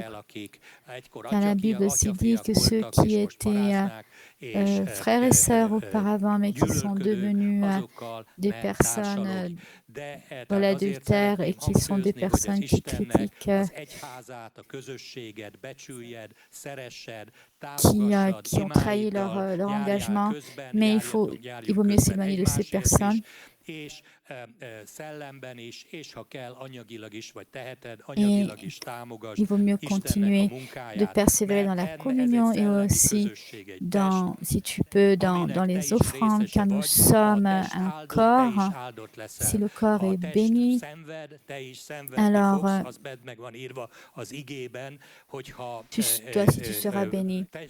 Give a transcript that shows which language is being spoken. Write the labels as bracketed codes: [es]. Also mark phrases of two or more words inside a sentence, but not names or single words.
[fr] Car la Bible aussi dit que ceux qui étaient frères et sœurs auparavant, mais qui sont devenus des personnes de l'adultère et qui sont des personnes qui critiquent, qui ont trahi leur engagement, mais il vaut mieux s'éloigner de ces personnes. [hu] És szellemben is, és ha kell anyagilag is, vagy teheted, [fr] Et [hu] anyagilag is támogasd [fr] il vaut mieux continuer de persévérer dans la communion et aussi, si tu peux, dans les offrandes, car nous sommes un corps. Si le corps est béni, alors toi aussi tu seras béni.